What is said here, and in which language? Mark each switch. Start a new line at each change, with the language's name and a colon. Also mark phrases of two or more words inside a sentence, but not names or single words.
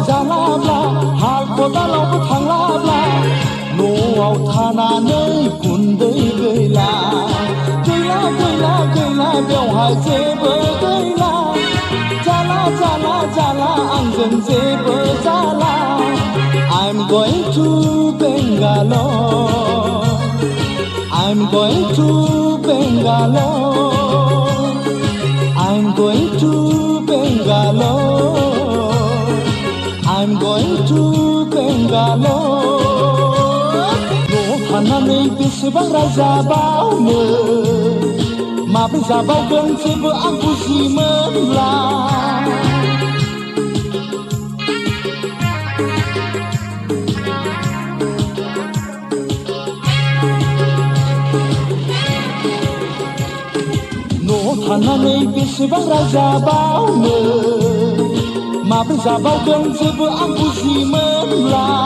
Bodo: जालाब्ला हाल खदालावबो थांलाब्ला न'आव थानानै गुन्दै गैला गैला गैला गैला बेवहाय जेबो गैला जाला जाला जाला आंजों जेबो जाला
English: I'm going to Bangalore I'm going to Bangalore I'm going to Bangalore I'm going to Bangalore
Bodo: न'आव थानानै बेसेबां रायजाबावनो माब्रै जाबावगोन जेबो आं बुजि मोनला न'आव थानानै बेसेबां रायजाबावनो माब्रै जाबावगोन जेबो आं बुजि मोनला